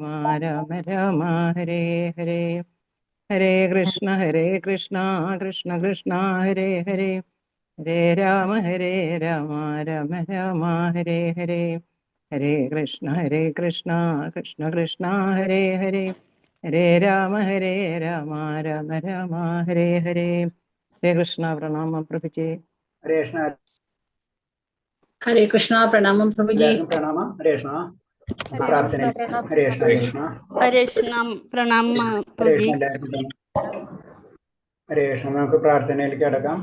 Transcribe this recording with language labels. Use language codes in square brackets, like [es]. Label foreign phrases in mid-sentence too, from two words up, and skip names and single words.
[sa] രാമ ഹരേ ഹരേ ഹരേ കൃഷ്ണ കൃഷ്ണ കൃഷ്ണ ഹരേ ഹരേ ഹരേ രാമ രാമ രാമ ഹരേ ഹരേ ഹരേ കൃഷ്ണ കൃഷ്ണ കൃഷ്ണ ഹരേ ഹരേ ഹരേ രാമ രാമ രാമ ഹരേ ഹരേ ഹരേ കൃഷ്ണ [ml] പ്രണാമം പ്രഭുജി. ഹരേ കൃഷ്ണ. ഹരേ കൃഷ്ണ പ്രണാമം പ്രഭുജി. പ്രണാമം. ഹരേ കൃഷ്ണ. പ്രാർത്ഥന. ഹരേ കൃഷ്ണ. ഹരേ കൃഷ്ണ പ്രണാമം പ്രഭുജി. ഹരേ കൃഷ്ണ. നമുക്ക് പ്രാർത്ഥനയിലേക്ക് കടക്കാം.